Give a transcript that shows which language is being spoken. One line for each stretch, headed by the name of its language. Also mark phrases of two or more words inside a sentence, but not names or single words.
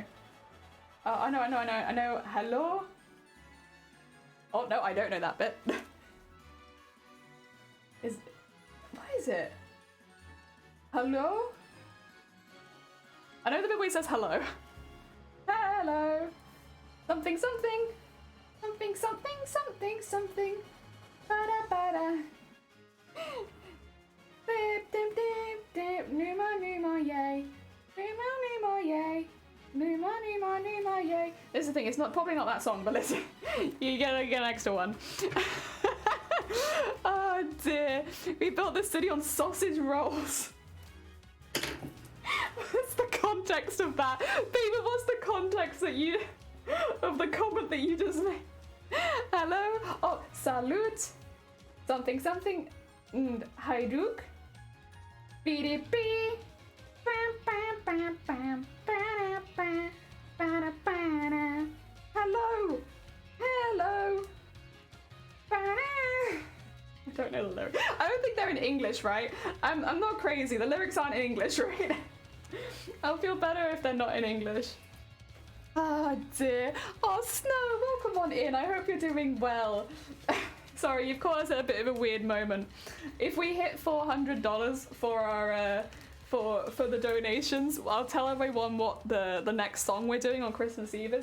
English: I know. Hello? Oh no, I don't know that bit. What is it? Hello? I know the bit where he says hello. Hello. Something. Ba-da-ba-da. Numa Numa Yay. Numa Numa Yay. Numa Numa Numa Yay. This is the thing, it's probably not that song, but listen, you get an extra one. Oh dear. We built this city on sausage rolls. What's the context of that? Baby, what's the context of the comment that you just made? Hello? Oh, salute. Something. Hajduk. Beep. Bam, bam, bam, bam. Ba-da, ba. Ba-da, ba-da. Hello. Ba-da. I don't know the lyrics. I don't think they're in English, right? I'm not crazy. The lyrics aren't in English, right? I'll feel better if they're not in English. Oh dear. Oh, Snow, welcome on in. I hope you're doing well. Sorry, you've caught us at a bit of a weird moment. If we hit $400 for our for the donations, I'll tell everyone what the next song we're doing on Christmas Eve is.